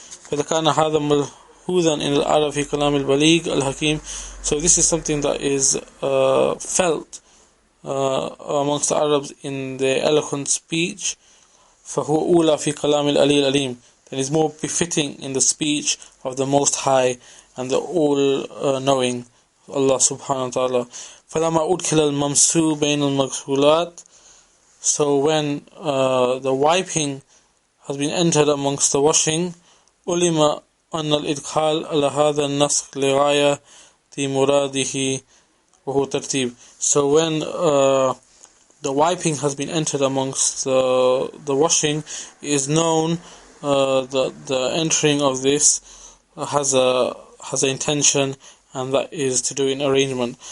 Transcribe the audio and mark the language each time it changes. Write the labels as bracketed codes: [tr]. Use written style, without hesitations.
[ar] فإذا كان هذا ملحوظا إن العرب في كلام البليغ الحكيم, [en] so this is something that is felt amongst the Arabs in their eloquent speech. [ar] فهو أولى في كلام العلي العليم, [en] then is more befitting in the speech of the Most High and the all-knowing Allah subhanahu wa ta'ala. [ar] فلما أدخل الممسو بين المغسولات, [en] so when the wiping has been entered amongst the washing, [ar] علم أن الإدخال على هذا النسخ لغاية مراده وهو ترتيب. [en] So when the wiping has been entered amongst the washing, it is known that the entering of this has a intention, and that is to do in arrangement.